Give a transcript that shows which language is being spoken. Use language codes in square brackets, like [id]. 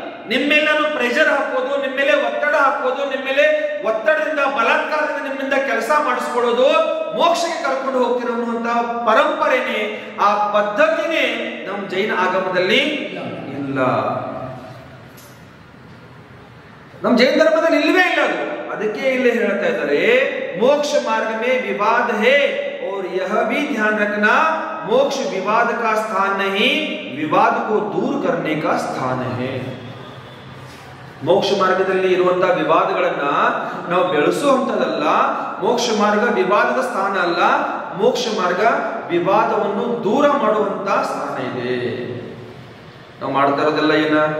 [kn] ನಿಮ್ಮೇಲೆ ನಾನು ಪ್ರೆಷರ್ ಹಾಕೋದು, ನಿಮ್ಮ ಮೇಲೆ ಒತ್ತಡ ಹಾಕೋದು, ನಿಮ್ಮ ಮೇಲೆ ಒತ್ತಡದಿಂದ ಬಲಾತ್ಕಾರದಿಂದ ನಿಮ್ಮಿಂದ ಕೆಲಸ ಮಾಡಿಸ್ಕೊಳ್ಳೋದು, ಮೋಕ್ಷಕ್ಕೆ ಕರ್ಕೊಂಡು ಹೋಗ್ತಿರೋ ಅನ್ನುವಂತ ಪರಂಪರೆನೇ, ಆ ಪದ್ಧತಿನೇ ನಮ್ಮ ಜೈನ ಆಗಮದಲ್ಲಿ ಇಲ್ಲ. ನಮ್ಮ ಜೈನ ಧರ್ಮದಲ್ಲಿ ಇಲ್ಲವೇ ಇಲ್ಲ ಅದು. ಅದಕ್ಕೆ ಇಲ್ಲೇ ಹೇಳ್ತಾ ಇದ್ದಾರೆ, [hi] मोक्ष मार्ग में विवाद है और यह भी ध्यान रखना मोक्ष विवाद का स्थान नहीं, विवाद को दूर करने का स्थान है. [kn] ಮೋಕ್ಷ ಮಾರ್ಗದಲ್ಲಿ ಇರುವಂತಹ ವಿವಾದಗಳನ್ನ ನಾವು ಬೆಳೆಸುವಂತದಲ್ಲ. ಮೋಕ್ಷ ಮಾರ್ಗ ವಿವಾದದ ಸ್ಥಾನ ಅಲ್ಲ. ಮೋಕ್ಷ ಮಾರ್ಗ ವಿವಾದವನ್ನು ದೂರ ಮಾಡುವಂತ ಸ್ಥಾನ ಇದೆ. ನಾವು ಮಾಡ್ತಾ ಇರೋದೆಲ್ಲ ಏನ?